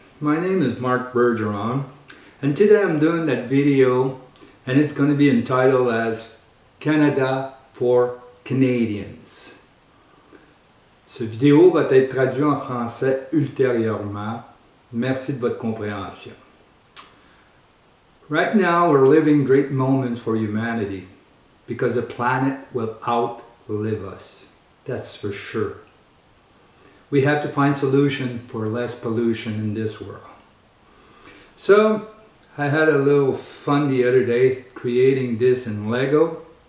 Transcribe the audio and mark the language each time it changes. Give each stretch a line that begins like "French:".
English: My name is Marc Bergeron, and today I'm doing that video, and it's going to be entitled as Canada for Canadians.
French: Ce vidéo va être traduit en français ultérieurement. Merci de votre compréhension.
English: Right now we're living great moments for humanity because the planet will outlive us. That's for sure. We have to find solution for less pollution in this world. So I had a little fun the other day creating this in Lego.